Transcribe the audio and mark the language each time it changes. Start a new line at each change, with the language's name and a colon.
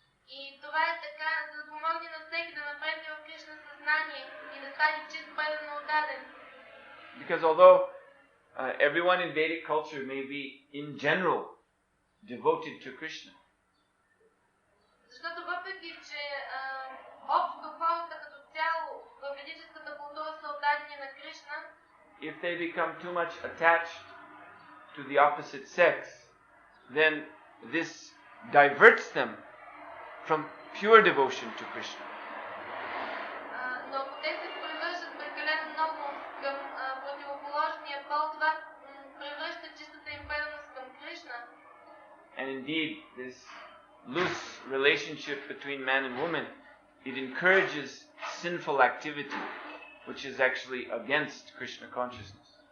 Bulgarian: И това е така, за да помогне на всеки да напредне в Кришна съзнание и да стане чист предано отдаден.
English: Because although everyone in Vedic culture may be in general devoted to Krishna,
Bulgarian: защото въпреки, че общо хората като цяло в ведическата култура са отдадени на Кришна,
English: if they become too much attached to the opposite sex, then this diverts them from pure devotion to Krishna.
Bulgarian: Но ако те се превръщат прекалено много към противоположния пол, това превръща чистата им преданост към Кришна.
English: And indeed, this loose relationship between man and woman, it encourages sinful activity, which is actually against Krishna consciousness.